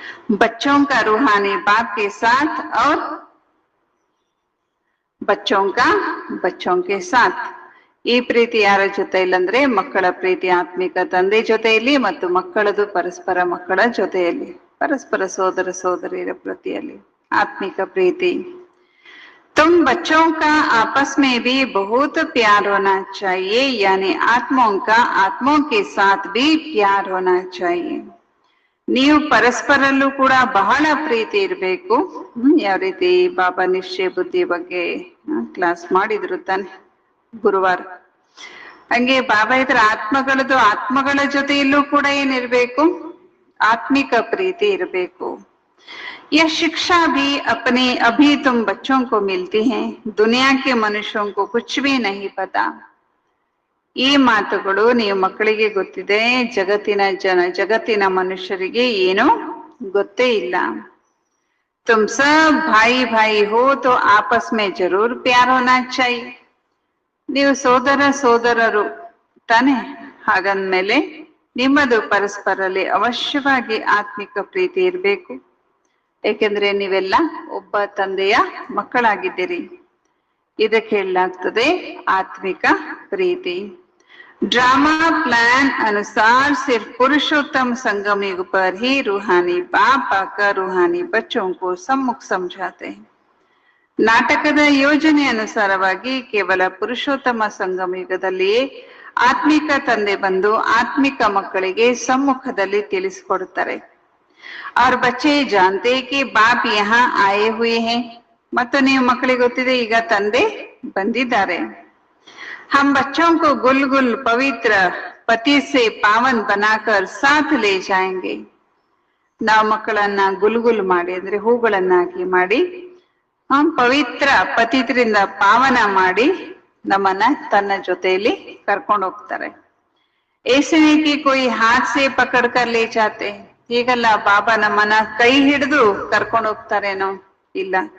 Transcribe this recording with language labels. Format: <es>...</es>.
<hi>बच्चों का रूहानी बाप के साथ और बच्चों का बच्चों के साथ.</hi> <kn>ಈ ಪ್ರೀತಿ ಯಾರ ಜೊತೆಯಲ್ಲಿ ಅಂದ್ರೆ ಮಕ್ಕಳ ಪ್ರೀತಿ ಆತ್ಮಿಕ ತಂದೆ ಜೊತೆಯಲ್ಲಿ ಮತ್ತು ಮಕ್ಕಳದು ಪರಸ್ಪರ ಮಕ್ಕಳ ಜೊತೆಯಲ್ಲಿ, ಪರಸ್ಪರ ಸೋದರ ಸೋದರಿಯರ ಪ್ರತಿಯಲ್ಲಿ ಆತ್ಮಿಕ ಪ್ರೀತಿ.</kn> <hi>तुम बच्चों का आपस में भी बहुत प्यार होना चाहिए, यानी आत्माओं का आत्माओं के साथ भी प्यार होना चाहिए.</hi> <kn>ನೀವು ಪರಸ್ಪರಲ್ಲೂ ಕೂಡ ಬಹಳ ಪ್ರೀತಿ ಇರಬೇಕು. ಯಾವ ರೀತಿ ಬಾಬಾ ನಿಶ್ಚಯ ಬುದ್ಧಿ ಬಗ್ಗೆ ಕ್ಲಾಸ್ ಮಾಡಿದ್ರು ತಾನೆ ಗುರುವಾರ. ಹಂಗೆ ಬಾಬಾ ಇದ್ರ ಆತ್ಮಗಳ ಜೊತೆಯಲ್ಲೂ ಕೂಡ ಏನಿರ್ಬೇಕು? ಆತ್ಮಿಕ ಪ್ರೀತಿ ಇರಬೇಕು.</kn> <hi>यह शिक्षा भी अपने अभी तुम बच्चों को मिलती है, दुनिया के मनुष्यों को कुछ भी नहीं पता.</hi> <kn>ಈ ಮಾತುಗಳು ನೀವು ಮಕ್ಕಳಿಗೆ ಗೊತ್ತಿದೆ, ಜಗತ್ತಿನ ಮನುಷ್ಯರಿಗೆ ಏನೂ ಗೊತ್ತೇ ಇಲ್ಲ.</kn> <hi>तुम सब भाई भाई हो तो आपस में जरूर प्यार होना चाहिए.</hi> <kn>ನೀವು ಸೋದರರು ತಾನೆ, ಹಾಗಂದ್ಮೇಲೆ ನಿಮ್ಮದು ಪರಸ್ಪರಲ್ಲಿ ಅವಶ್ಯವಾಗಿ ಆತ್ಮಿಕ ಪ್ರೀತಿ ಇರಬೇಕು. ಏಕೆಂದ್ರೆ ನೀವೆಲ್ಲ ಒಬ್ಬ ತಂದೆಯ ಮಕ್ಕಳಾಗಿದ್ದೀರಿ. ಇದಕ್ಕೆ ಹೇಳಲಾಗ್ತದೆ ಆತ್ಮಿಕ ಪ್ರೀತಿ.</kn> <hi>ड्रामा प्लान अनुसार सिर्फ पुरुषोत्तम संगम युग पर ही रूहानी बाप आकर रूहानी बच्चों को सम्मुख समझाते हैं.</hi> <kn>ನಾಟಕದ ಯೋಜನೆ ಅನುಸಾರವಾಗಿ ಕೇವಲ ಪುರುಷೋತ್ತಮ ಸಂಗಮ ಯುಗದಲ್ಲಿಯೇ ಆತ್ಮಿಕ ತಂದೆ ಬಂದು ಆತ್ಮಿಕ ಮಕ್ಕಳಿಗೆ ಸಮ್ಮುಖದಲ್ಲಿ ತಿಳಿಸಿಕೊಡುತ್ತಾರೆ.</kn> <hi>और बच्चे जानते कि बाप यहाँ आए हुए हैं.</hi> <kn>ಮತ್ತು ನೀವು ಮಕ್ಕಳಿಗೆ ಗೊತ್ತಿದೆ ಈಗ ತಂದೆ ಬಂದಿದ್ದಾರೆ.</kn> <hi>हम बच्चों को गुलगुल पवित्र पति से पावन बनाकर साथ ले जाएंगे.</hi> <kn>ನಾವು ಮಕ್ಕಳನ್ನ ಗುಲ್ಗುಲ್ ಮಾಡಿ ಅಂದ್ರೆ ಹೂಗಳನ್ನಾಗಿ ಮಾಡಿ ಪವಿತ್ರ ಪತಿತರಿಂದ ಪಾವನ ಮಾಡಿ ನಮ್ಮನ್ನ ತನ್ನ ಜೊತೆಯಲ್ಲಿ ಕರ್ಕೊಂಡು ಹೋಗ್ತಾರೆ.</kn> <hi>ಏಸನೆ ಕಿ ಕೊಯ್ ಹಾತ್ ಸೆ ಪಕಡ್ ಕರ್ ಲೇ ಜಾತೆ,</hi> <kn>ಹೀಗಲ್ಲ ಬಾಬಾ ನಮ್ಮನ್ನ ಕೈ ಹಿಡಿದು ಕರ್ಕೊಂಡು ಹೋಗ್ತಾರೇನೋ, ಇಲ್ಲ.</kn>